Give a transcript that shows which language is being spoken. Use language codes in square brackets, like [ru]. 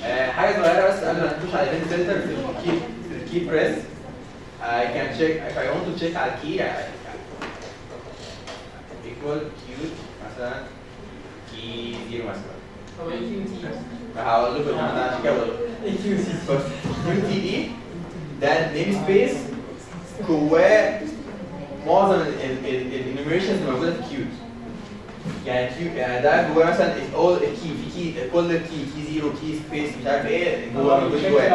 [ar] حاجه صغيره بس قبل ما نخش على الايفنت فلتر في الكي بريس. [en] I can check if I want to check [ar] على الكي [en] equal q [ar] مثلا [en] key 0 مثلا. [ar] هو اي كيو تي هقول لكم انا عشان كده بقول لكم. اي كيو تي بص كيو تي دي ده نيم سبيس جواه معظم الانيميشنز اللي موجوده في كيو. يعني كيو يعني ده جواه مثلا all كي في كي كل كي 0 كي سبيس مش عارف ايه جواه موجود جواه.